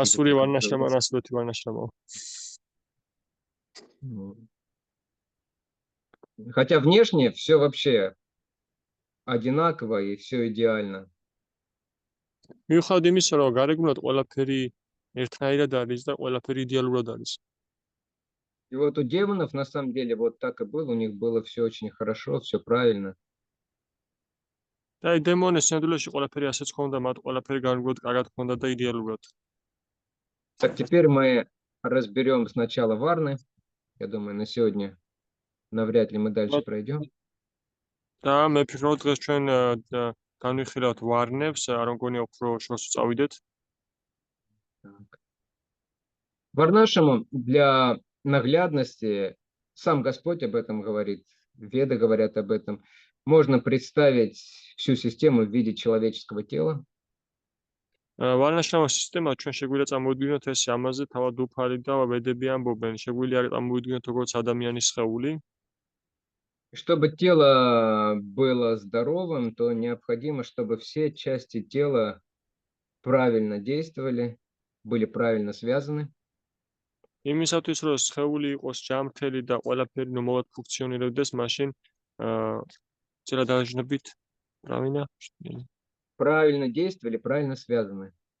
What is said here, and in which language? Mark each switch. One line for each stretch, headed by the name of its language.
Russian: Асури так варнашрама, называйте. асурети варнашрама. Хотя внешне все вообще одинаково и все идеально.
Georgian: მიუხედავად იმისა, რომ გარეგნულად ყველაფერი ერთნაირად არის და ყველაფერი იდეალურად არის.
Russian: И вот у демонов на самом деле вот так и было, у них было все очень хорошо, все правильно.
Georgian: და აი დემონებს სინამდვილეში ყველაფერი ასეც ხონდა, მათ ყველაფერი გარეგნულად კარგად ხონდა და იდეალურად.
Russian: Так, теперь мы разберем сначала варны. Я думаю, на сегодня навряд ли мы дальше пройдем.
Georgian: და მე ვფიქრობ, დღეს ჩვენ განვიხილავთ ვარნებს, არ მგონია უფრო შორს წავიდეთ.
Russian: Варнашама для наглядности, сам Господь об этом говорит, Веды говорят об этом. Можно представить всю систему в виде человеческого тела.
Georgian: ვარნაშრამის სისტემა ჩვენ შეგვიძლია წამოვიდგინოთ ეს ამაზე თავად უფალი და ვედები ამბობენ, შეგვიძლია წამოვიდგინოთ როგორც ადამიანის სხეული.
Russian: Чтобы тело было здоровым, то необходимо, чтобы все части тела правильно действовали, были правильно связаны.
Georgian: იმისათვის, რომ სხეული იყოს ჯანმრთელი და ყველაფერი ნორმალურად ფუნქციონირებდეს, მაშინ წერა დაჟნობით правильно?
Russian: Правильно действовали, правильно связаны.